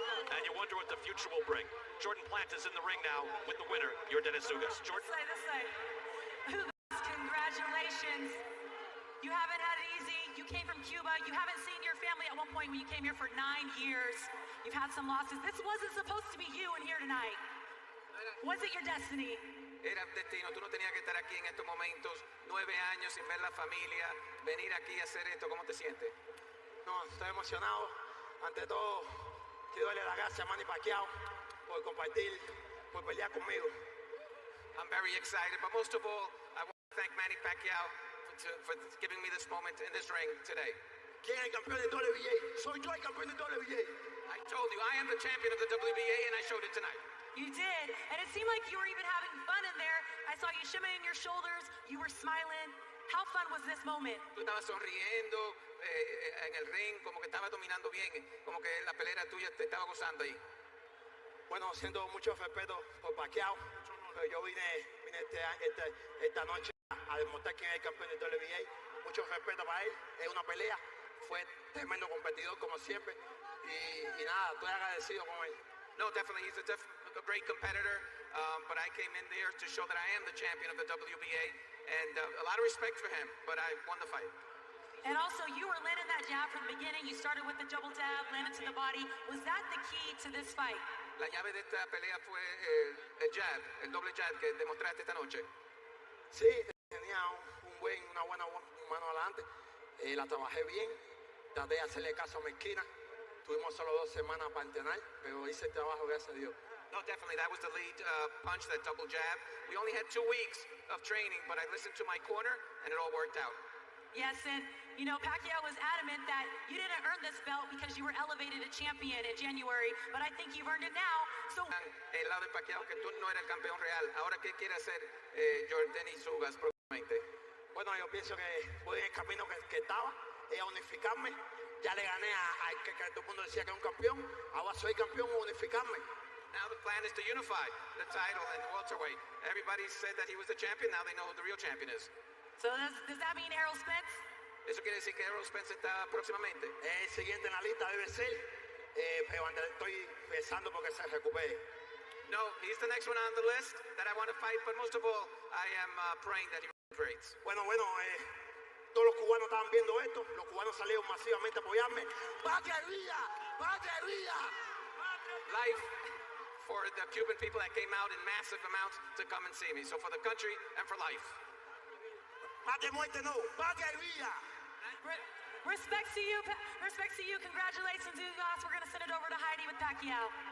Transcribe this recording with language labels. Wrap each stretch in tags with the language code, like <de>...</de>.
<en>And you wonder what the future will bring. Jordan Plant is in the ring now with the winner, Yordenis Ugas. Jordan? Ugas, congratulations. You haven't had it easy. You came from Cuba. You haven't seen your family at one point when you came here for 9 years. You've had some losses. This wasn't supposed to be you in here tonight. Was it your destiny?</en> <es>Era destino, tú no tenías que estar aquí en estos momentos, 9 años sin ver la familia, venir aquí a hacer esto, ¿cómo te sientes? No, estoy emocionado. Ante todo, quiero darle las gracias a Manny Pacquiao por compartir, por pelear conmigo.</es> <en>I'm very excited, but most of all, I want to thank Manny Pacquiao for giving me this moment in this ring today.</en> <es>¿Quién es el campeón de WBA? Soy yo el campeón de WBA.</es> <en>I told you, I am the champion of the WBA, and I showed it tonight. You did, and it seemed like you were even having fun in there. I saw you shimmying your shoulders, you were smiling. How fun was this moment?</en> <es>Tú estabas sonriendo en el ring, como que estabas dominando bien, como que la pelea tuya te estaba gozando ahí. Bueno, siento mucho respeto por Pacquiao, pero yo vine esta noche a demostrar quién es el campeón de WBA. Mucho respeto para él, es una pelea, fue tremendo competidor como siempre, y nada, estoy agradecido con él.</es> <en>No, definitely, he's a great competitor, but I came in there to show that I am the champion of the WBA, and a lot of respect for him, but I won the fight. And also, you were landing that jab from the beginning. You started with the double jab, landed to the body. Was that the key to this fight?</en> <es>La llave de esta pelea fue el jab, el doble jab que demostraste esta noche. Sí, tenía una buena mano adelante. La trabajé bien. Traté de hacerle caso a mi esquina. Tuvimos solo 2 semanas para entrenar, pero hice el trabajo, gracias a Dios.</es> <en>No, definitely, that was the lead punch, that double jab. We only had 2 weeks of training, but I listened to my corner, and it all worked out. Yes, and Pacquiao was adamant that you didn't earn this belt because you were elevated to champion in January, but I think you've earned it now. So,</en> <es>el lado de Pacquiao que tú no eres el campeón real. Ahora, ¿qué quiere hacer Yordenis Ugas próximamente? Bueno, yo pienso que voy en el camino que estaba, a unificarme. Ya le gané a que todo el mundo decía que era un campeón. Ahora soy campeón, unificarme.</es> <en>Now the plan is to unify the title and welterweight. Everybody said that he was the champion. Now they know who the real champion is. So does that mean Errol Spence?</en> <es>Eso quiere decir que Errol Spence está próximamente. El siguiente en la lista debe ser, pero estoy pensando porque se recupere.</es> <en>No, he's the next one on the list that I want to fight, but most of all, I am praying that he recuperates.</en> <es>Bueno, todos los cubanos estaban viendo esto. Los cubanos salieron masivamente a apoyarme. ¡Patria vida! ¡Patria vida!</es> <en>Life for the Cuban people that came out in massive amounts to come and see me. So for the country and for life.</en> <es>Patria muerte no, patria vida.</es> <en>Respect to you. Congratulations, Ugas. We're going to send it over to Heidi with Pacquiao.</en>